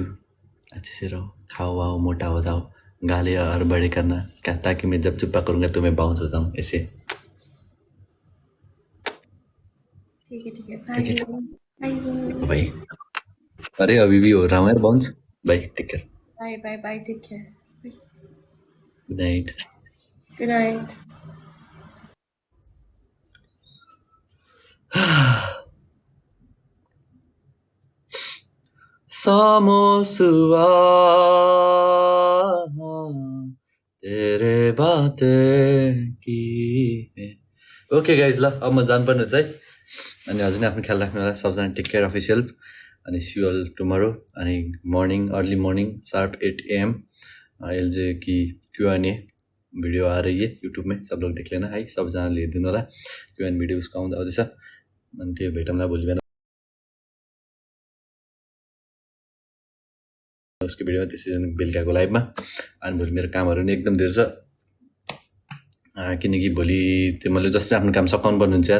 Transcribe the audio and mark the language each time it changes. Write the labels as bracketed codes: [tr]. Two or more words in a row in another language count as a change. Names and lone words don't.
[hi] अच्छे से रहो, खाओ वाओ, मोटा हो जाओ, गाले और बड़े करना क्या, ताकि मैं जब चुप्पा करूँगा तो मैं बाउंस हो जाऊँ ऐसे। ठीक है ठीक बाय है बाय भाई। अरे अभी भी हो रहा हूँ यार बाउंस। [en] बाय, टेक केयर। बाय बाय बाय टेक केयर गुड नाइट। गुड नाइट। [hi] सामोसुआ तेरे बातें की है। [en] okay guys, [ne] ल अब म जानुपर्ने हुन्छ है। अनि हजुर नै आफ्नो ख्याल राख्नु होला सबजना, [en] take care of your self. [hi] अनि [en] see you all tomorrow. [hi] अनि मॉर्निंग, [en] early morning sharp [hi] 8 AM एलजे की Q&A वीडियो आ रही है यूट्यूब में, सब लोग देख लेना है, [ne] सबजनाले हेरिदिनु होला। Q&A भिडियो उसको आउँदैछ। अनि त्यो भेटौँला भोलि बिहान उसको भिडियोमा, त्यसरी बेलुकाको लाइभमा। अनि भोलि मेरो कामहरू नि एकदम धेरै छ, किनकि भोलि त्यो मैले जसरी आफ्नो काम सघाउनु पर्ने हुन्छ यार।